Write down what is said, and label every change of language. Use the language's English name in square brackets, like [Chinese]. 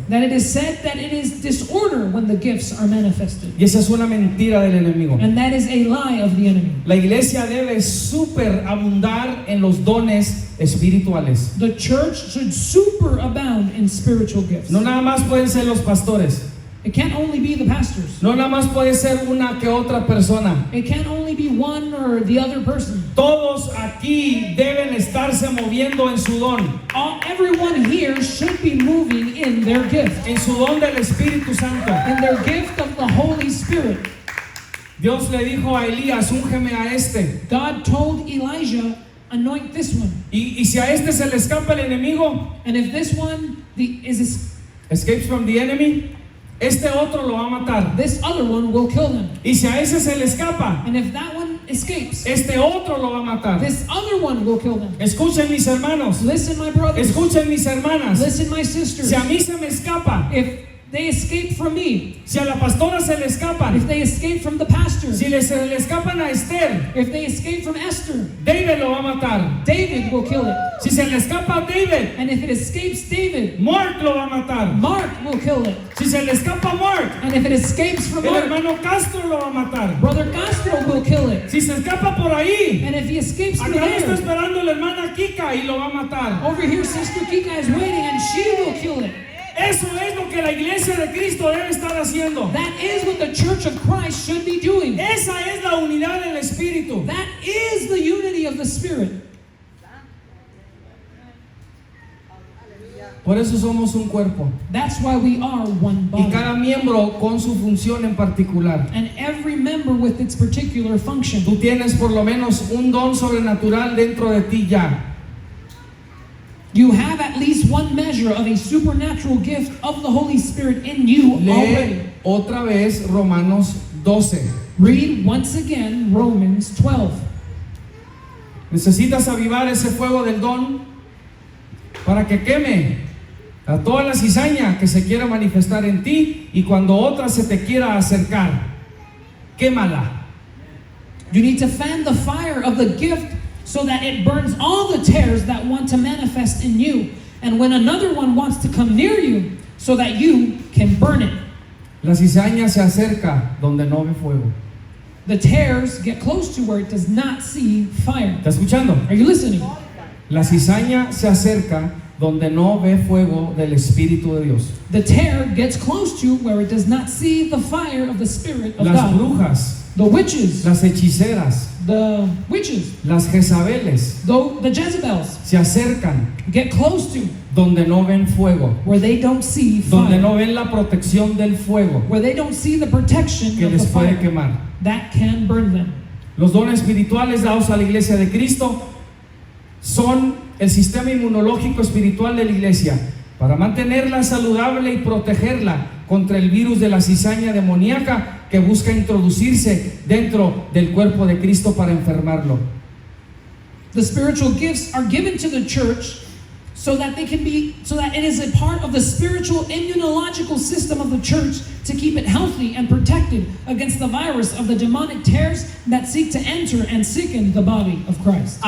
[English] that it is said that it is disorder when the gifts are manifested. [Spanish] Y esa es una mentira del enemigo. [English] And that is a lie of the enemy. [Spanish] La iglesia debe superabundar en los dones espirituales. [English] The church should superabound in spiritual gifts. [Spanish] No nada más pueden ser los pastores. [English] It can't only be the pastors. [Spanish] No nada más puede ser una que otra persona. [English] It can't only be one or the other person. [Spanish] Todos aquí deben estarse moviendo en su don, [English] Everyone here should be moving in their gift, [Spanish] en su don del Espíritu Santo. [English] in their gift of the Holy Spirit. [Spanish] Dios le dijo a Elías, úngeme a este. [English] God told Elijah, anoint this one. [Spanish] Y si a este se le escapa el enemigo, [English] And if this one escapes from the enemy, [Spanish] este otro lo va a matar. [English] this other one will kill them. [Spanish] Y si a ese se le escapa, [English] And if that one escapes, [Spanish] este otro lo va a matar. [English] this other one will kill them. [Spanish] Escuchen mis hermanos, [English] Listen, my brothers. [Spanish] escuchen mis hermanas. [English] Listen, my sisters. [Spanish] Si a mí se me escapa, [English] If they escape from me, [Spanish] si a la pastora se le escapan, [English] if they escape from the pastor, [Spanish] si se le escapan a Esther, [English] if they escape from Esther, [Spanish] David lo va a matar. [English] David will kill it. [Spanish] Si se le escapa a David, [English] And if it escapes David, [Spanish] Mark lo va a matar. [English] Mark will kill it. [Spanish] Si se le escapa a Mark, [English] And if it escapes from [Spanish] el [English] Mark, [Spanish] hermano Castro lo va a matar. [English] Brother Castro will kill it. [Spanish] Si se escapa por ahí, [English] And if he escapes through [Spanish] acá lo está [English] there, [Spanish] esperando la hermana Kika y lo va a matar. [English] over here Sister Kika is waiting and she will kill it. [Spanish] Eso es lo que la iglesia de Cristo debe estar haciendo. [English] That is what the church of Christ should be doing. [Spanish] Esa es la unidad del Espíritu. [English] That is the unity of the Spirit. [Spanish] Por eso somos un cuerpo. [English] That's why we are one [Spanish] Y [English] body. [Spanish] cada miembro con su función en particular. [English] And every member with its particular function. [Spanish] Tú tienes por lo menos un don sobrenatural dentro de ti ya. [English] You have at least one measure of a supernatural gift of the Holy Spirit in you already. [Spanish] Lee otra vez Romanos 12. [English] Read once again Romans 12. [Spanish] Necesitas avivar ese fuego del don para que queme a toda la cizaña que se quiera manifestar en ti, y cuando otra se te quiera acercar, quémala. [English] You need to fan the fire of the gift so that it burns all the tares that want to manifest in you. And when another one wants to come near you, so that you can burn it. [Spanish] La cizaña se acerca donde no ve fuego. [English] The tares get close to where it does not see fire. [Spanish] ¿Está escuchando? [English] Are you listening? [Spanish] La cizaña se acerca donde no ve fuego del Espíritu de Dios. [English] The tear gets close to where it does not see the fire of the Spirit of [Spanish] Las [English] God. [Spanish] brujas, [English] The witches, [Spanish] las hechiceras, las Jezabeles [English] the Jezebels [Spanish] se acercan [English] get close to [Spanish] donde no ven fuego, [English] where they don't see [Spanish] donde [English] fire, [Spanish] no ven la protección del fuego [English] where they don't see the protection [Spanish] que [English] of the [Spanish] les puede [English] fire [Spanish] quemar. [English] that can burn them. [Spanish] Los dones espirituales dados a la iglesia de Cristo son el sistema inmunológico espiritual de la iglesia para mantenerla saludable y protegerla contra el virus de la cizaña demoníaca que busca introducirse dentro del cuerpo de Cristo para enfermarlo. [English] The spiritual gifts are given to the church so that it is a part of the spiritual immunological system of the church to keep it healthy and protected against the virus of the demonic tares that seek to enter and sicken the body of Christ.